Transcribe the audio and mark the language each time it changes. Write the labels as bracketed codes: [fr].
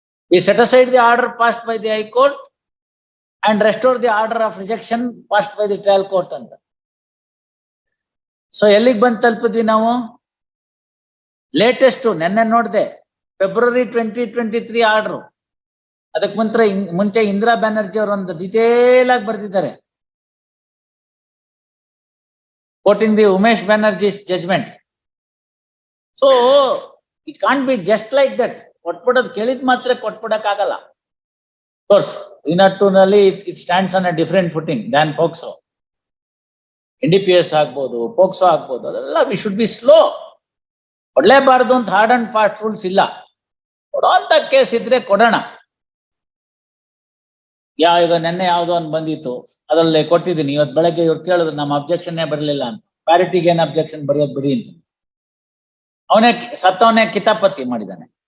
[en] We set aside the order passed by the High Court and restore the order of rejection passed by the trial court ಅಂತ. [kn] So ಎಲ್ಲಿಗೆ ಬಂದು ತಲುಪಿದ್ವಿ ನಾವು? Latest ನೆನ್ನೆ ನೋಡಿದೆ, February 2023 order. ಅದಕ್ಕೆ ಮುಂಚೆ ಇಂದಿರಾ ಬ್ಯಾನರ್ಜಿ ಅವರು ಒಂದು ಡಿಟೇಲ್ ಆಗಿ ಬರೆದಿದ್ದಾರೆ, [en] quoting the Umesh Banerjee's judgment. So it can't be just like that. [kn] ಕೊಟ್ಬಿಡೋದು ಕೇಳಿದ್ ಮಾತ್ರ ಕೊಟ್ಬಿಡಕ್ಕಾಗಲ್ಲ. [en] Of course, 302 ನಲ್ಲಿ it stands on a different footing than POCSO. [kn] NDPS ಆಗ್ಬೋದು, POCSO ಆಗ್ಬೋದು, ಅದೆಲ್ಲ [en] we should be slow. [kn] ಕೊಡ್ಲೇಬಾರ್ದು ಅಂತ ಹಾರ್ಡ್ ಅಂಡ್ ಫಾಸ್ಟ್ ರೂಲ್ಸ್ ಇಲ್ಲ. ಕೊಡೋಂತ case ಇದ್ರೆ ಕೊಡೋಣ. ಈಗ ನೆನ್ನೆ ಯಾವ್ದೋ ಒಂದು ಬಂದಿತ್ತು, ಅದ್ರಲ್ಲಿ ಕೊಟ್ಟಿದ್ದೀನಿ. ಇವತ್ತು ಬೆಳಗ್ಗೆ ಇವ್ರು ಕೇಳಿದ್ರು, ನಮ್ಮ ಅಬ್ಜೆಕ್ಷನ್ನೇ ಬರಲಿಲ್ಲ ಅಂತ. ಪ್ಯಾರಿಟಿಗೆ ಏನ್ ಅಬ್ಜೆಕ್ಷನ್ ಬರೆಯೋದು ಬಿಡಿ ಅಂತ. ಸತ್ತವನೇ ಕಿತಾಪತಿ ಮಾಡಿದ್ದಾನೆ.